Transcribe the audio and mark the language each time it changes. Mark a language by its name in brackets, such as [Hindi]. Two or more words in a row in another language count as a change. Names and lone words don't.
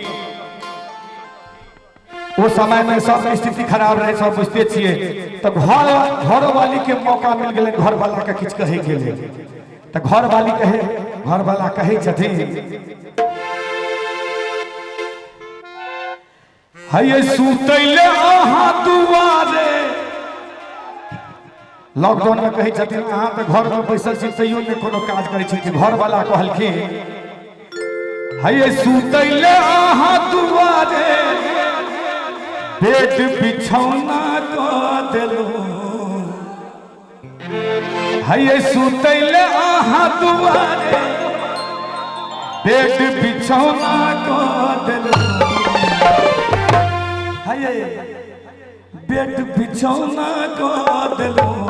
[Maithili] वो समय में सब स्थिति खराब रहे सब बुझते छिए तो घर वाली के मौका मिल गए घर वाला के किछ कहे के लिए तो घर वाला कहे छथिन हये सुतैले आहा दुआरे लॉकडाउन में कहे छथिन अहाँ तो घर में बैसल छी तैयो ने कोनो काज करे छी। घर वाला कहलखिन है सुतैले आहा दुआरे बेड बिछौना को देलो है सुतैले आहा दुआरे बेड बिछौना को देलो है बेड बिछौना को देलो